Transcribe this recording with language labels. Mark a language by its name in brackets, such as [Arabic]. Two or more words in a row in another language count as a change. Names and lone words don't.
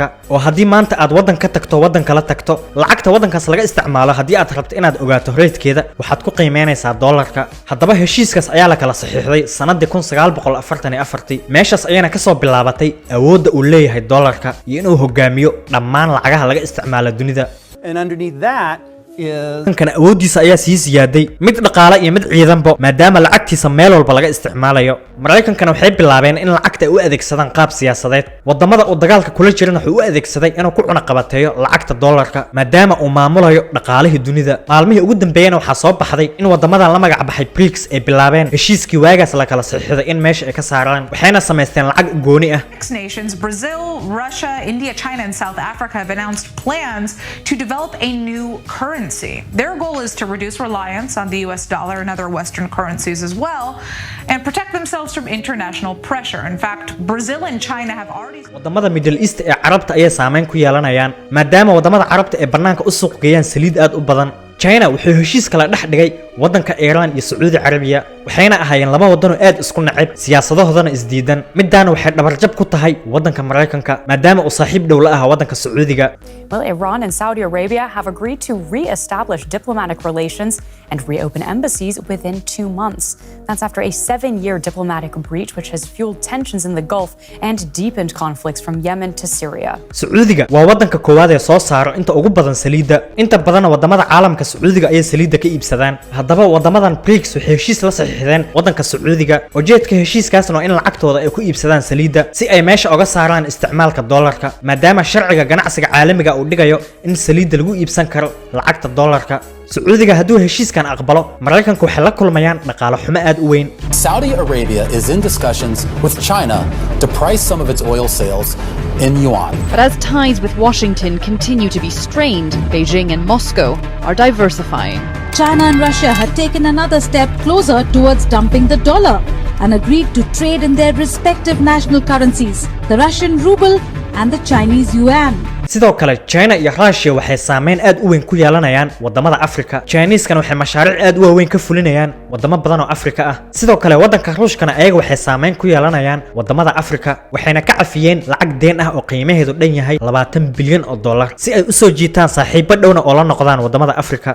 [Somali] oo haddii maanta aad wadan ka tagto wadan kala tagto, lacagta wadankaas laga isticmaalo haddii aad rabto inaad ogaato reedkeeda waxaad ku qiimeynaysaa dollarka. haddaba heshiiskaas ayaa la kala saxiixday sanadii 1944. meeshaas ayana ka soo bilaabatay awoodda uu leeyahay dollarka iyo inuu hogaamiyo dhammaan lacagaha laga isticmaalo dunida. [English] And underneath that [Somali] kan awoodiisa ayaa sii ziyaaday mid dhaqaale iyo mid ciidanba maadaama lacagtiisa meel walba laga isticmaalayo. Mareykankana waxay bilaabeen in lacagta ay u adeegsadaan qaab siyaasadeed. wadamada uu dagaalka kula jirana wuxuu u adeegsaday inuu ku cunaqabateeyo lacagta dollarka maadaama uu maamulayo dhaqaalihii dunida. maalmihii ugu dambeeyana waxaa soo baxday in wadamadan la magac baxay BRICS ay bilaabeen heshiiskii waagaas la kala saxiixday in meesha ay ka saaraan, waxayna sameysteen lacag u gooni ah. [English] Nations Brazil, Russia, India, China, and South Africa have announced plans to develop a new currency. Their goal is to reduce reliance on the US dollar and other Western currencies as well, and protect themselves from international pressure. In fact, Brazil and China have already... [Somali] wadamada Middle East ee Carabta ayay saameyn ku yeelanayaan maadaama wadamada Carabta ee banaanka u suuq geeyaan saliid aad u badan. China wuxuu heshiis kala dhex dhigay wadanka Iran iyo Saudi Arabia, waxayna ahaayeen laba wadan oo aad isku nacib siyaasadahoodana isdiidan midaana waxay dhabarjab ku tahay wadanka Mareykanka maadaama uu saaxiib dhow la ah wadanka Sacuudiga. [English] Well, Iran and Saudi Arabia have agreed to re-establish diplomatic relations and reopen embassies within 2 months. That's after a 7-year diplomatic breach which has fueled tensions in the Gulf and deepened conflicts from Yemen to Syria. [Somali] Sacuudiga waa wadanka koowaad ee soo saaro inta ugu badan saliida inta badan wadamada caalamka Sacuudiga ay saliida ka iibsadaan. Haddaba wadamadan BRICS waxay heshiis la saxiixdeen wadanka Sacuudiga ujeedka heshiiskaasna in lacagtooda ay ku iibsadaan saliida si ay meesha uga saaraan isticmaalka dollarka maadaama sharciga ganacsiga caalamiga uu dhigayo in saliida lagu iibsan karo lacagta dollarka. Sacuudiga hadduu heshiiskan aqbalo Mareykanku waxay la kulmayaan dhaqaale xumo aad u weyn. [English] Saudi Arabia is in discussions with China to price some of its oil sales in yuan. But as ties with Washington continue to be strained, Beijing and Moscow are diversifying. China and Russia have taken another step closer towards dumping the dollar and agreed to trade in their respective national currencies, the Russian ruble and the Chinese yuan. [Somali] sidoo kale China iyo Russia waxay saameyn aad u weyn ku yeelanayaan wadamada Afrika. Chinese-kan waxay mashaariic aad u weyn ka fulinayaan wadamo badan oo Afrika ah. Sidoo kale wadanka Ruushkana ayaga waxay saameyn ku yeelanayaan wadamada Afrika waxayna ka cafiyeen lacag deen ah oo qiimaheedu dhan yahay 20 bilyan oo dollar si ay u soo jiitaan saaxiibo dhowna oo la noqdaan wadamada Afrika.